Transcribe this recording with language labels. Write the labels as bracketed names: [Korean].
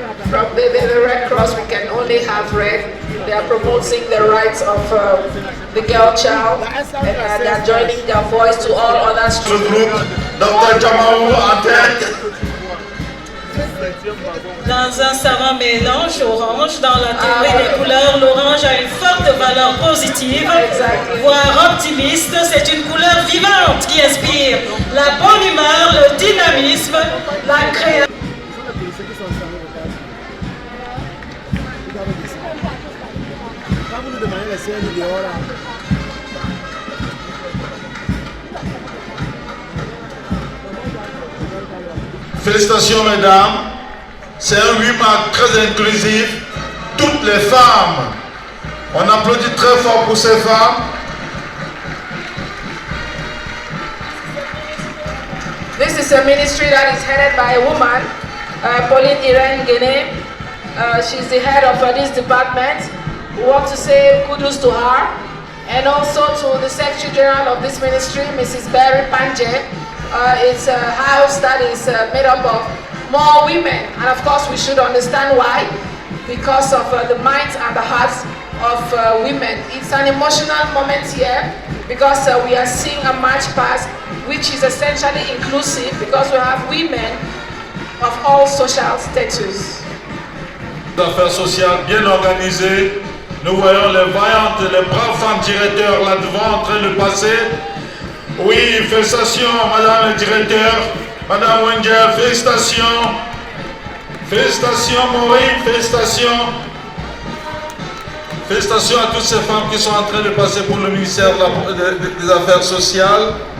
[English] From the Red Cross, we can only have red. They are promoting the rights of the girl child, and they are joining their voice to all other [French] groupe, Dr. Jamaou en tête. Dans un savant mélange orange, dans la théorie des couleurs, l'orange a une forte valeur positive, voire optimiste. C'est une couleur vivante qui inspire la bonne humeur, le dynamisme, la créativité. Félicitations mesdames, c'est un 8 mars très inclusif, toutes les femmes. On applaudit très fort pour ces femmes. [English] This is a ministry that is headed by a woman, Pauline Irene Guinée. She's the head of this department. We want to say kudos to her, and also to the Secretary General of this ministry, Mrs. Barry Panje. It's a house that is made up of more women, and of course we should understand why, because of the minds and the hearts of women. It's an emotional moment here, because we are seeing a march past which is essentially inclusive, because we have women of all social status. [French] Affaires sociales bien organisées. Nous voyons les vaillantes, les braves femmes directeurs là devant en train de passer. Oui, félicitations madame le directeur, madame Wenger, félicitations. Félicitations Maureen, félicitations. Félicitations à toutes ces femmes qui sont en train de passer pour le ministère des Affaires sociales.